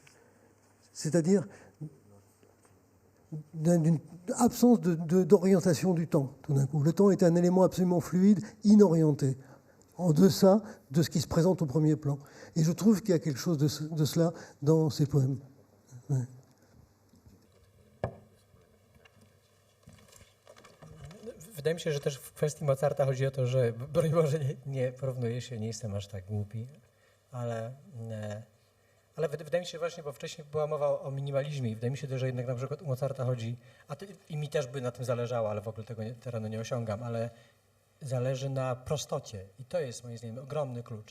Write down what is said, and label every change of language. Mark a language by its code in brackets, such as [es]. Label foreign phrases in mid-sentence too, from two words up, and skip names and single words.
[fr] C'est-à-dire d'une absence d'orientation du temps, tout d'un coup. Le temps est un élément absolument fluide, inorienté, en deçà de ce qui se présente au premier plan. Et je trouve qu'il y a quelque chose de cela dans ces poèmes. Ouais. [pl] Wydaje mi się, że też w kwestii Mozarta chodzi o to, że broń Boże nie porównuję się, nie jestem aż tak głupi, ale wydaje mi się właśnie, bo wcześniej była mowa o minimalizmie i wydaje mi się, że jednak na przykład u Mozarta chodzi, i mi też by na tym zależało, ale w ogóle tego terenu nie osiągam, ale zależy na prostocie i to jest moim zdaniem ogromny klucz.